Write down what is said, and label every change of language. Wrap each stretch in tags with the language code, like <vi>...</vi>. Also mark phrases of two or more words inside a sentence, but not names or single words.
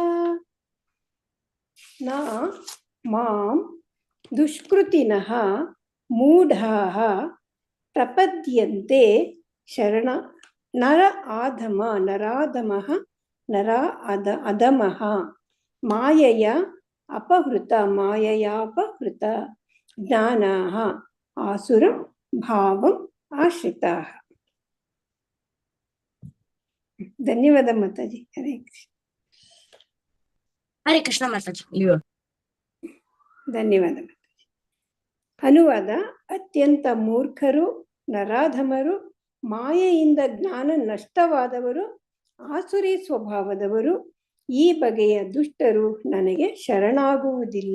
<sa>न मां दुष्कृतिनः मूढाः प्रपद्यन्ते शरण नर नराधमः अधमः मायया अपहृत ज्ञानाः आसुरं भावम् आश्रिताः.</sa> <kn>ಧನ್ಯವಾದ ಮಾತಾಜಿ. ಹರೇ ಕೃಷ್ಣ ಮಾತಾಜಿ. ಧನ್ಯವಾದ ಮಾತಾಜಿ. ಅನುವಾದ: ಅತ್ಯಂತ ಮೂರ್ಖರು, ನರಾಧಮರು, ಮಾಯೆಯಿಂದ ಜ್ಞಾನ ನಷ್ಟವಾದವರು, ಆಸುರಿ ಸ್ವಭಾವದವರು, ಈ ಬಗೆಯ ದುಷ್ಟರು ನನಗೆ ಶರಣಾಗುವುದಿಲ್ಲ.</kn>